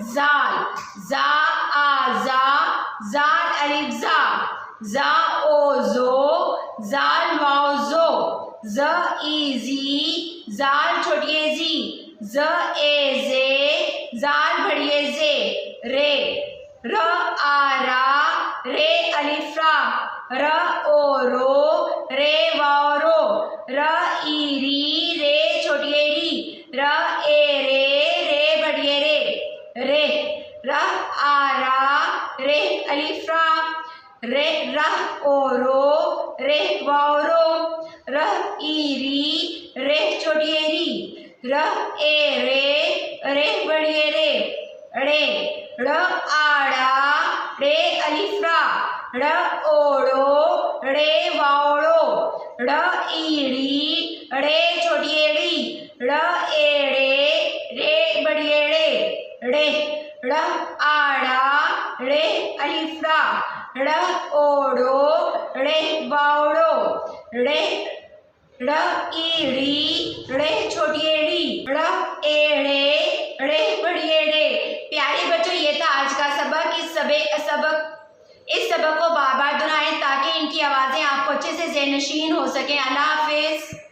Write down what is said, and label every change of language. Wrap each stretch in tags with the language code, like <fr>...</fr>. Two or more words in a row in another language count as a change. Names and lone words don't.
<hi>जाल, जा, आ, जाल, अलिफ, जा, ओ, जो, जाल, वाव, जो, ज, ई, जी, जाल, छोटिए जी, ज, ए, जे, जाल, बड़िए जे, रे, र, आ, रा, रे, अलिफ, र, ओ, रो, रे, वाव, रो, र, ई, री, रे, छोटिए री, र, ए, रे, बड़िए रे, र, आ, रा, रे, अलिफ, रे, र, ओ, रो, रे, वाव, रो, र, ई, री, रे, छोटिए री, र, ए, रे, बड़िए रे, र, आ, ड़ा, रे, अलिफ, र, ओ, ड़ो, रे, वाव, रो, र, ई, री, रे, छोटिए री, र, ए, रे, बड़िए रे, र, आ, ड़ा, रे, अलिफ, र, ओ, ड़ो, रे, वाव, रो, र, ई, री, रे, छोटिए री, र, ए, रे, बड़िए रे। प्यारे बच्चों, ये था आज का सबक। इस सबक को बार बार दोहराएं ताकि इनकी आवाज़ें आपको अच्छे से ज़हनशीन हो सकें। अल्लाह हाफिज़।</hi>